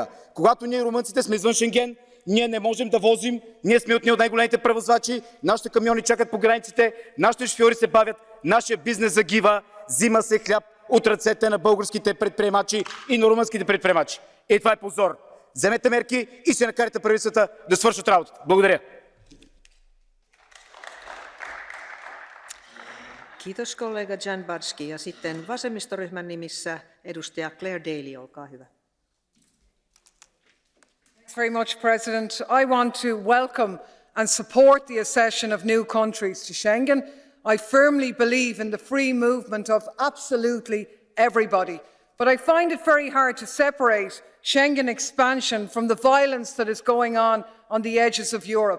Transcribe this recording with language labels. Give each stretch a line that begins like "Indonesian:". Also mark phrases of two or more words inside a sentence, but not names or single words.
Bulgarian: Когато ние румънците сме извън Шенген, ние не можем да возим, ние сме от най-големите превозвачи, нашите камиони чакат по границите, нашите шофьори се бавят, нашия бизнес загива, взима се хляб от ръцете на българските предприемачи и на румънските предприемачи. И това е позор. Вземете мерки и се накарайте правителствата да свършат работата. Благодаря.
Finnish: Kiitos kollega Janbatski. Ja sitten vasemmistoryhmän nimissä edustaja Claire Daly, olkaa hyvä.
English: Thanks very much, President. I want to welcome and support the accession of new countries to Schengen. I firmly believe in the free movement of absolutely everybody. But I find it very hard to separate Schengen expansion from the violence that is going on the edges of Europe.